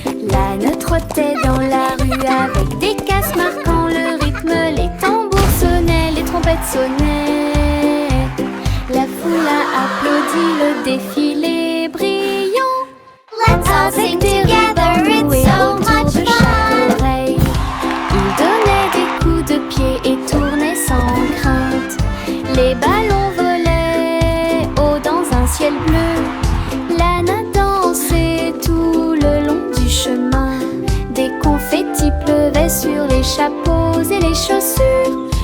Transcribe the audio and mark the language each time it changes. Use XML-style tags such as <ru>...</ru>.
<fr>L'âne trottait dans la rue avec des casses marquant le rythme. Les tambours sonnaient, les trompettes sonnaient. La foule a applaudi le défilé brillant.</fr> <en>Let's all sing together, it's so much fun.</en> <fr>Il donnait des coups de pied et tournait sans crainte. Les ballons volaient haut dans un ciel bleu. L'âne a dansé tout le long du chemin. Des confettis pleuvaient sur les chapeaux et les chaussures.</fr>